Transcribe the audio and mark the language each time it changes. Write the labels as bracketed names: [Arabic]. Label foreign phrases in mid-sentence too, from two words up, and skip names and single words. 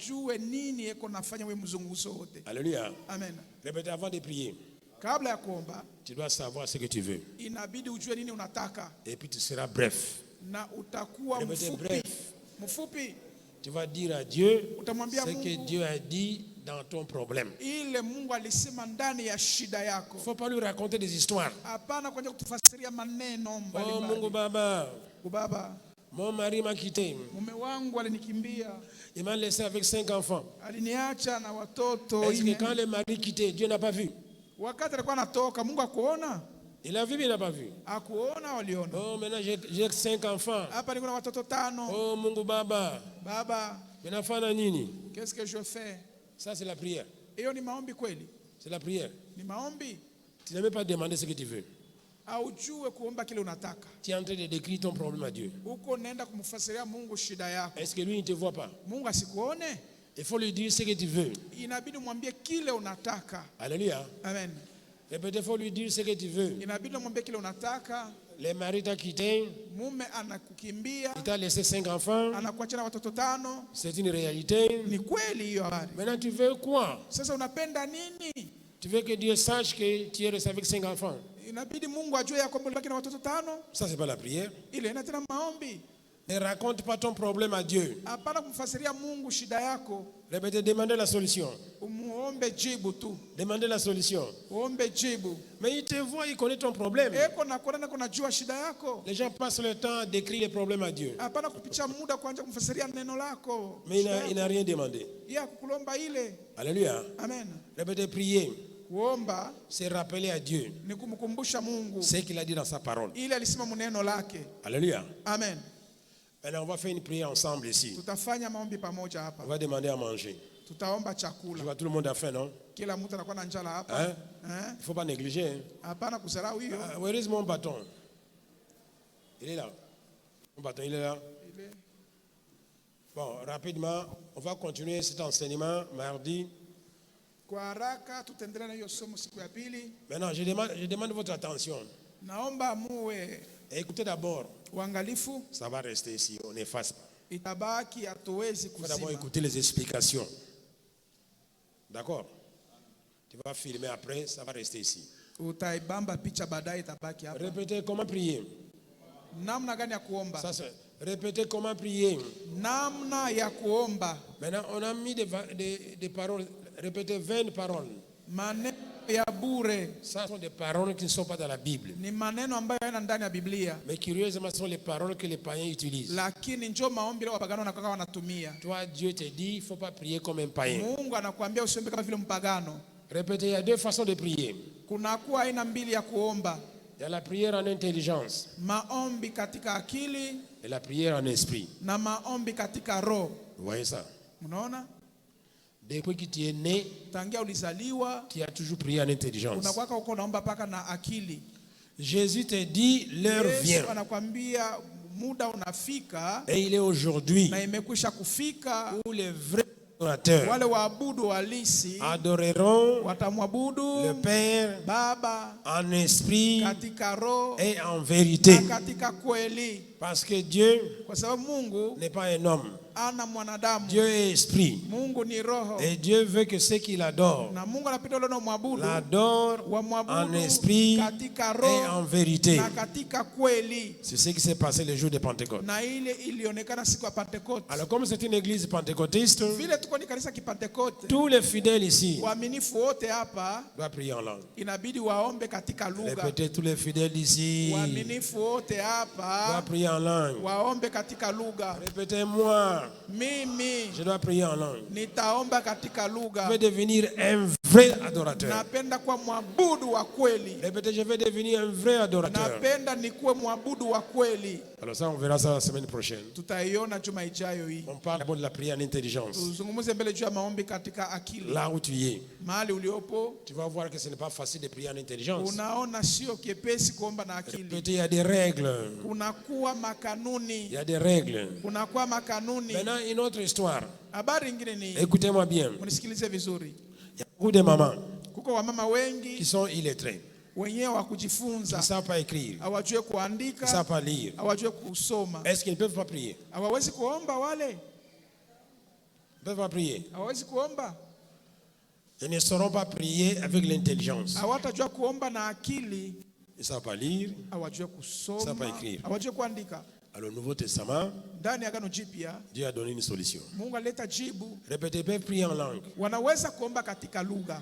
[French] Alléluia. Amen. Répétez avant de prier. Tu dois savoir ce que tu veux. Et puis tu seras bref. Répétez bref. Tu vas dire à Dieu [Swahili] Utamwambia [French] ce que [Swahili] Mungu [French] Dieu a dit dans ton problème. [Swahili] ile Mungu alisema ndani ya shida [French] Il [Swahili] yako. [French] ne faut pas lui raconter des histoires. [Swahili] Hapana kuanza kutufasiria maneno Oh mbalimbali. Mungu Baba, Baba, [French] mon mari m'a quitté. [Swahili] mume wangu alinikimbia, [French] Il m'a laissé avec 5 enfants. [Swahili] aliniacha na watoto [French] Est-ce que ine. quand le mari quittait, Dieu n'a pas vu? [Swahili] Wakati alikuwa anatoka, Mungu akuona? [French] Il a vu, mais il n'a pas vu. [Swahili] Akuona, waliona. [French] Oh, maintenant j'ai 5 enfants. [Swahili] Hapa niko na watoto 5. Oh Mungu Baba, Baba, minafanya nini? [French] qu'est-ce que je fais? Ça c'est la prière. [Swahili] Hiyo ni maombi kweli? [French] C'est la prière. [Swahili] Ni maombi? [French] Tu n'as même pas demandé ce que tu veux. [Swahili] Aujue kuomba kile unataka. [French] Tu es en train de décrire ton problème à Dieu. [Swahili] Uko nenda kumfasiria Mungu shida yako. [French] Est-ce que lui ne te voit pas? [Swahili] Mungu asikuone? [French] Il faut lui dire ce que tu veux. [Swahili] Inabidi mwambie kile unataka. [French] Alléluia. Amen. Répétez, il faut lui dire ce que tu veux. [Swahili] Inabidi mwambie kile unataka. [French] Le mari t'a quitté, [Swahili] Mume anakukimbia, [French] il t'a laissé 5 enfants. [Swahili] anakuacha na watoto 5. [French] C'est une réalité. [Swahili] Ni kweli hiyo habari. [French] Maintenant, tu veux quoi? [Swahili] Sasa unapenda nini? [French] Tu veux que Dieu sache que tu es resté avec 5 enfants? [Swahili] Inabidi Mungu ajue ya kwamba ulibaki na watoto 5. [French] Ça, c'est pas la prière. [Swahili] Ile ina tena maombi. [French] Ne raconte pas ton problème à Dieu. [Swahili] Hapana kumfasiria Mungu shida yako. [French] Répétez, demandez la solution. [Swahili] Umuombe jibu tu. [French] Demandez la solution. [Swahili] Uombe jibu. [French] Mais il te voit, il connaît ton problème. [Swahili] Eko na kuona kuna jua shida yako. [French] Les gens passent le temps à décrire les problèmes à Dieu. [Swahili] Hapana kupicha muda kuanza kumfasiria neno lako. [French] Mais il n'a rien demandé. [Swahili] Ya kukulomba ile. [French] Alléluia. Amen. Répétez, prier. [Swahili] Kuomba [French] C'est rappeler à Dieu [Swahili] ni kumkumbusha Mungu [French] ce qu'il a dit dans sa parole. [Swahili] ile alisema muneno lake. [French] Alléluia. Amen. Maintenant, on va faire une prière ensemble ici. [Swahili] Tutafanya maombi pamoja [French] On [Swahili] hapa. [French] va demander à manger. [Swahili] Tutaomba [French] Je [Swahili] chakula. [French] vois tout le monde a faim, non? [Swahili] Kila mtu anakuwa na njala hapa. [French] Hein? Il ne faut pas négliger. Hein? [Swahili] Hapana kusahau hiyo. [English] Where is [French] mon bâton? Il est là. Mon bâton, il est là. [Swahili] Ile. [French] Bon, rapidement, on va continuer cet enseignement mardi. [Swahili] Kwa haraka tutaendelea na hiyo somo siku ya pili. [French] Maintenant, je demande votre attention. [Swahili] Naomba muwe [French] Et écoutez d'abord, [Swahili] uangalifu, [French] ça va rester ici, on n'efface pas. [Swahili] itabaki hatuwezi [French] Il faut d'abord [Swahili] kuzima. [French] écouter les explications. D'accord? Tu vas filmer après, ça va rester ici. [Swahili] Utaibamba picha baadaye itabaki hapa. [French] Répétez comment prier. [Swahili] Namna gani ya kuomba? [French] Ça, répétez comment prier. [Swahili] Namna ya kuomba. [French] Maintenant, on a mis des paroles. Répétez 20 paroles. [Swahili] Maneno ya bure [French] Ça sont des paroles qui ne sont pas dans la Bible. [Swahili] ni maneno ambayo yana ndani ya Biblia, [French] Mais curieusement, ce sont les paroles que les païens utilisent. [Swahili] lakini njoo maombi leo wapagano wanakuwa wanatumia. [French] Toi, Dieu te dit, il ne faut pas prier comme un païen. [Swahili] Mungu anakuambia usiombe kama vile mpagano. [French] Répétez, il y a 2 façons de prier. [Swahili] Kunakuwa aina mbili ya kuomba: [French] Il y a la prière en intelligence [Swahili] maombi katika akili [French] et la prière en esprit. [Swahili] na maombi katika roho. [French] Vous voyez ça? [Swahili] Unaona, [French] Depuis que tu es né, [Swahili] tangia ulizaliwa [French] tu as toujours prié en intelligence. [Swahili] unakuwa uko naomba paka na akili. [French] Jésus te dit, l'heure vient. [Swahili] Yesu anakuambia muda unafika [French] Et il est aujourd'hui [Swahili] na imekwisha kufika, [French] où les vrais adorateurs [Swahili] wale waabudu halisi [French] adoreront le [Swahili] watamwabudu [French] Père [Swahili] Baba [French] en esprit [Swahili] katika roho [French] et en vérité. [Swahili] na katika kweli, [French] Parce que Dieu [Swahili] kwa sababu Mungu [French] n'est pas un homme. [Swahili] ana mwanadamu. [French] Dieu est esprit. [Swahili] Mungu ni roho, [French] Et Dieu veut que ceux qui l'adorent [Swahili] na Mungu anapenda wale wanaomwabudu [French] l'adorent en [Swahili] wamwabudu [French] esprit [Swahili] katika [French] et [Swahili] roho [French] en vérité. [Swahili] na katika kweli, [French] C'est ce qui s'est passé le jour de Pentecôte. [Swahili] na ile ilionekana siku ya Pentekoste. [French] Alors comme c'est une église pentecôtiste, [Swahili] Vile tuko ni kanisa kipentekoste, [French] tous les fidèles ici [Swahili] waaminifu wote hapa [French] doivent prier en langue. [Swahili] inabidi waombe katika lugha. [French] Répétez, tous les fidèles ici [Swahili] Waaminifu wote hapa [French] doivent prier en langue. [Swahili] waombe katika lugha. [French] Répétez-moi, [Swahili] Mimi [French] je dois prier en langue. [Swahili] nitaomba katika [French] Je [Swahili] lugha. [French] veux devenir un vrai adorateur. [Swahili] Napenda kuwa mwabudu wa kweli. [French] Répétez, je veux devenir un vrai adorateur. [Swahili] Napenda nikuwe mwabudu wa kweli. [French] Alors ça, on verra ça la semaine prochaine. [Swahili] Tutaiona juma ijayo hii. [French] On parle d'abord de la prière en intelligence. [Swahili] Tuzungumze mbele juu ya maombi katika akili. [French] Là où tu es, [Swahili] Mahali uliopo [French] tu vas voir que ce n'est pas facile de prier en intelligence. [Swahili] unaona sio kiepesi kuomba na akili. [French] Répétez, il y a des règles. [Swahili] Kunakuwa [French] Il [Swahili] makanuni. [French] y a des règles. [Swahili] Kunakuwa makanuni. [French] Maintenant, une autre histoire. [Swahili] Habari nyingine ni, [French] Écoutez-moi bien. [Swahili] unisikilize vizuri. [French] Il y a beaucoup de mamans [Swahili] Kuko wamama [French] qui [Swahili] wengi [French] sont illettrés. [Swahili] wenyewe wa [French] Qui [Swahili] kujifunza, [French] ne savent pas écrire. [Swahili] hawajue [French] Qui ne [Swahili] kuandika, [French] savent pas lire. [Swahili] hawajue kusoma. [French] Est-ce qu'ils ne peuvent pas prier? [Swahili] Hawawezi kuomba wale? [French] Ils ne peuvent pas prier. [Swahili] Hawawezi kuomba? [French] Ils ne sauront pas prier avec l'intelligence. [Swahili] Hawatajua kuomba na akili, [French] Ils ne savent pas lire. [Swahili] hawajue [French] Ça [Swahili] kusoma, [French] pa écrire. [Swahili] hawajue kuandika. [French] Alors, au Nouveau Testament, [Swahili] ndani ya Agano Jipya [French] Dieu a donné une solution. [Swahili] Mungu alileta jibu. [French] Répétez, peuvent prier en langue. [Swahili] Wanaweza kuomba katika lugha.